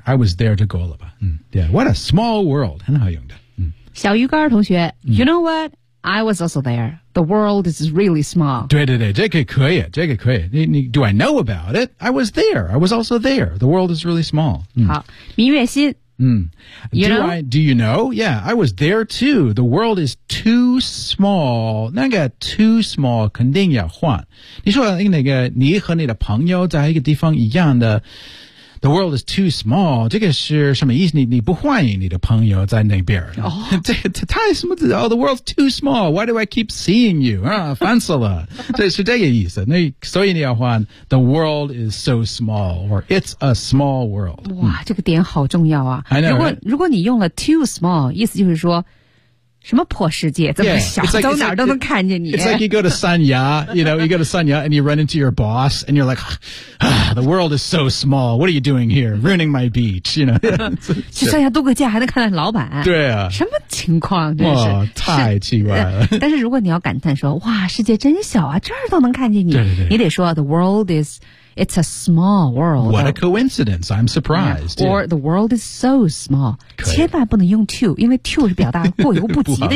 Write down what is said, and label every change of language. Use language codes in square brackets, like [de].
[en] I was there to go [zh] 了吧、 [en] 嗯 yeah, What a small world. [zh] 很好用的、 [en] 嗯、 [zh] 小鱼干同学、 [en] 嗯、You know what? I was also there. The world is really small. [zh] 对对对，这个可以，这个可以。你 [en] Do I know about it? I was there. I was also there. The world is really small.、 [zh] 嗯、好，明月心。嗯、 [en] you do、 know? I do you know? Yeah, I was there too. The world is too small. [zh] 那个 too small 肯定要换。你说那个你和你的朋友在一个地方一样的 ， [en] the world is too small. [zh] 这个是什么意思？你不欢迎你的朋友在那边？哦、这个太什么？ [en] Oh, the world's too small. Why do I keep seeing you? [zh] 啊，烦死了！这是这个意思。那所以你要换 [en] the world is so small or it's a small world. [zh] 哇，这个点好重要啊！ [en] I know, [zh] 如果你用了 too small， 意思就是说。什么破世界这么小 [en] yeah, like, [zh] 走哪儿都能看见你 [en] it's like you go to Sanya you know you go to Sanya and you run into your boss and you're like、ah, the world is so small what are you doing here ruining my beach you know [zh] 去上下度个假还能看到老板对啊什么情况哇太奇怪了是但是如果你要感叹说哇世界真小啊这儿都能看见你对对对你得说 [en] the world isIt's a small world. What a coincidence. I'm surprised. Yeah, or the world is so small. [zh] 千万不能用 too, 因为 too 是表达过犹不及的